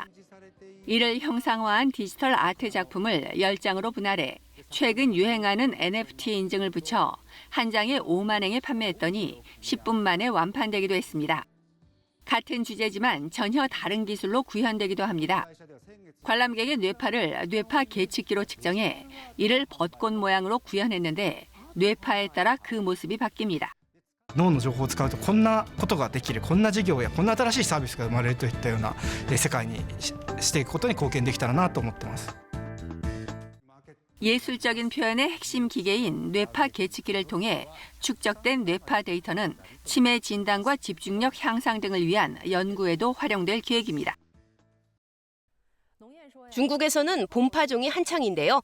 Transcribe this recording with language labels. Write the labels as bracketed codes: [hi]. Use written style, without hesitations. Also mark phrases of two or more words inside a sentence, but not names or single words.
[ko] 이를 형상화한 디지털 아트 작품을 10장으로 분할해 최근 유행하는 NFT 인증을 붙여 한 장에 5만 엔에 판매했더니 10분 만에 완판되기도 했습니다. 같은 주제지만 전혀 다른 기술로 구현되기도 합니다. 관람객의 뇌파를 뇌파 계측기로 측정해 이를 벚꽃 모양으로 구현했는데 뇌파에 따라 그 모습이 바뀝니다. [ja] 脳の情報を使うとこんなことができる、こんな事業やこんな新しいサービスが生まれるといったような世界にしていくことに貢献できたらなと思ってます。 [ko] 예술적인 표현의 핵심 기계인 뇌파 계측기를 통해 축적된 뇌파 데이터는 치매 진단과 집중력 향상 등을 위한 연구에도 활용될 계획입니다. 중국에서는 봄 파종이 한창인데요.